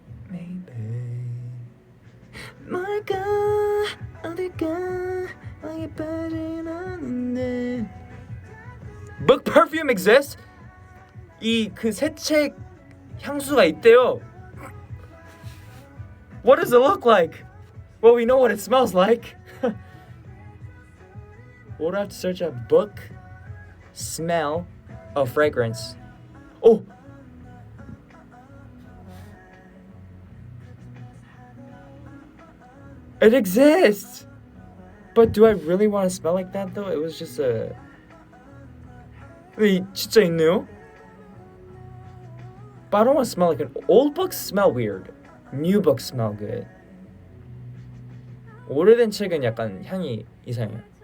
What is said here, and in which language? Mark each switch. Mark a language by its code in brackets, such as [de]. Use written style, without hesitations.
[ko] Maybe 뭘까 어딜까 빠진 않는데. [en] Book perfume exists? [ko] 이 그 새 책 향수가 있대요. [en] What does it look like? Well, we know what it smells like. We'll have to search a book, smell, fragrance. Oh! It exists! But do I really want to smell like that though? It was just a... [ko] 근데 진짜 있네요? [en] But I don't want to smell like an... Old books smell weird. New books smell good. [ko] 오래된 책은 약간 향이 이상해요.